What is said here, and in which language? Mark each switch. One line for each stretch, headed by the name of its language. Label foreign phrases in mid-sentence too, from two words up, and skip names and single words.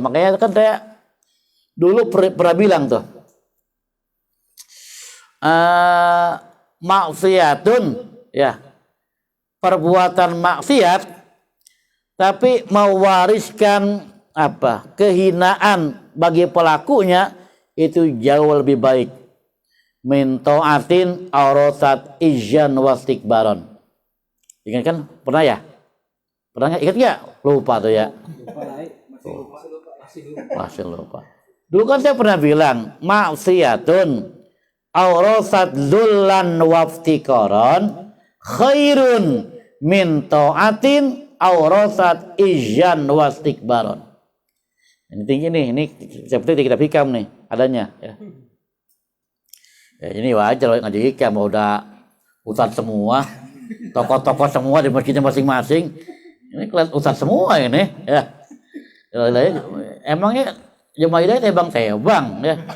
Indonesian: Makanya kan saya dulu pernah bilang tuh, maksiatun, ya, perbuatan maksiat, tapi mewariskan kehinaan bagi pelakunya, itu jauh lebih baik.
Arabic: من طاعة أورثت عزا واستكبارا.
Indonesian: Ingat kan? Pernah ya? Pernah ingat nggak? Lupa tuh ya. Lupa lah, masih lupa. Masih lupa. Dulu kan saya pernah bilang,
Arabic: معصية أورثت ذلا وافتقارا خير من طاعة أورثت عزا واستكبارا.
Indonesian: Ini tinggi nih, ini seperti kitab hikam nih adanya ya. Ya ini wajar ngaji hikam udah ustadz semua, tokoh-tokoh semua di masjidnya masing-masing. Ini kelas ustadz semua ini ya. Emangnya Jemaah Hidayah tebang-tebang ya.